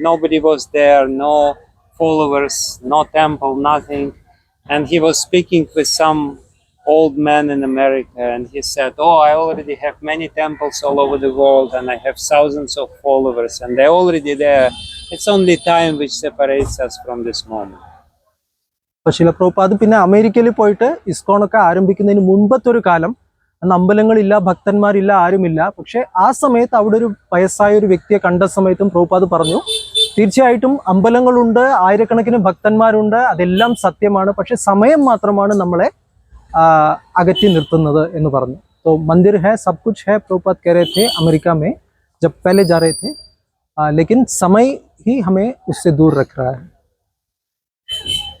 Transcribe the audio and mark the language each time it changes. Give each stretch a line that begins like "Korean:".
English: Nobody was there, no followers, no temple, nothing. And he was speaking with some old man in America, and he said, oh, I already have many temples all over the world, and I have thousands of followers, and they're already there. It's only time which separates us from this moment.
Malayalam: ശീല പ്രഭുപാദ് പിന്നെ അമേരിക്കയിൽ പോയിട്ട് ഇസ്കോണൊക്കെ ആരംഭിക്കുന്നതിന് മുൻപത്തെ ഒരു കാലം, അന്ന് അമ്പലങ്ങളില്ല, ഭക്തന്മാരില്ല, ആരുമില്ല. പക്ഷെ ആ സമയത്ത് അവിടെ ഒരു വയസ്സായ ഒരു വ്യക്തിയെ കണ്ട സമയത്തും പ്രഭുപാദ് പറഞ്ഞു, തീർച്ചയായിട്ടും അമ്പലങ്ങളുണ്ട്, ആയിരക്കണക്കിന് ഭക്തന്മാരുണ്ട്, അതെല്ലാം സത്യമാണ്, പക്ഷെ സമയം മാത്രമാണ് നമ്മളെ अगत्ती निर्तुन्नद एन्नु परंजु.
Hindi: तो मंदिर है, सब कुछ है, प्रभुपाद कह रहे थे अमेरिका में जब पहले जा रहे थे, लेकिन समय ही हमें उससे दूर रख रहा है.